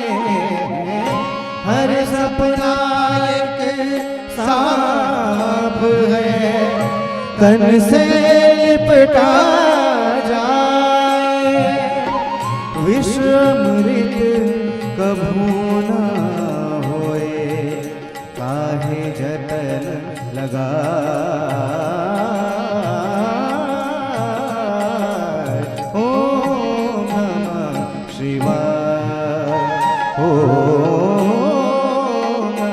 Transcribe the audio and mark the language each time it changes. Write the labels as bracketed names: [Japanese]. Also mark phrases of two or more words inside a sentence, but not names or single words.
[Hindi] हर सपना एक सांप है, तन से लिपटा जाए। विश्व अमृत कभू न होए, काहे जतन लगाए। [Sanskrit] ओम नमः शिवाय, ओम